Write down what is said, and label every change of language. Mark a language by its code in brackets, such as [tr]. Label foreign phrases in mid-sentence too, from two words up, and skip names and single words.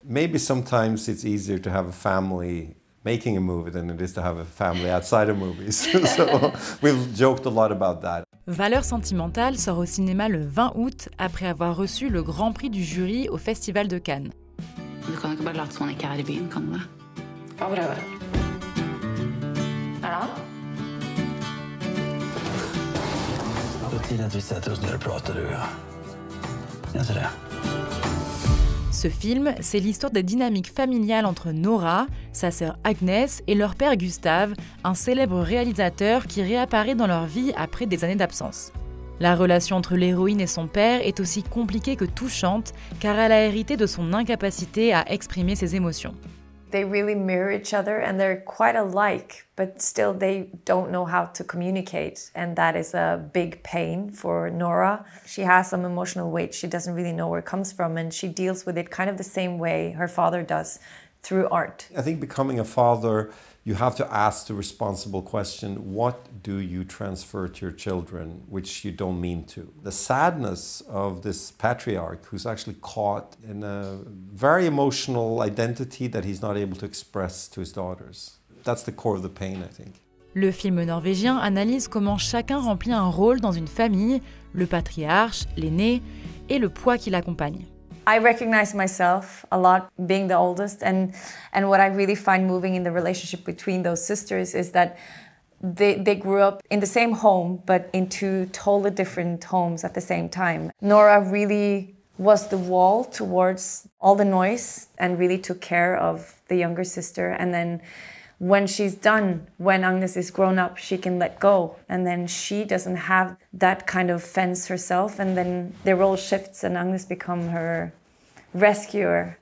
[en] Maybe sometimes it's easier to have a family making a movie than it is to have a family outside of movies. So we've joked a lot about that. [fr] Valeur Sentimentale sort au cinéma le 20 août après avoir reçu le Grand Prix du Jury au Festival de Cannes. [no] Du kan ikke bare late som han ikke er i byen, kan du det? Hva prøver? Er det han? Det er tid at vi setter oss ned og prater, du. Jeg ser det. [fr] Ce film, c'est l'histoire des dynamiques familiales entre Nora, sa sœur Agnes et leur père Gustav, un célèbre réalisateur qui réapparaît dans leur vie après des années d'absence. La relation entre l'héroïne et son père est aussi compliquée que touchante, car elle a hérité de son incapacité à exprimer ses émotions. [en] They really mirror each other and they're quite alike, but still they don't know how to communicate. And that is a big pain for Nora. She has some emotional weight. She doesn't really know where it comes from, and she deals with it kind of the same way her father does, through art. I think becoming a father, you have to ask the responsible question, what do you transfer to your children, which you don't mean to? The sadness of this patriarch who's actually caught in a very emotional identity that he's not able to express to his daughters. That's the core of the pain, I think. [fr] Le film norvégien analyse comment chacun remplit un rôle dans une famille, le patriarche, l'aîné, et le poids qui l'accompagne. [en] I recognize myself a lot being the oldest, and what I really find moving in the relationship between those sisters is that they grew up in the same home but in two totally different homes at the same time. Nora really was the wall towards all the noise and really took care of the younger sister, and then when she's done, when Agnes is grown up, she can let go, and then she doesn't have that kind of fence herself, and then the role shifts and Agnes becomes her rescuer.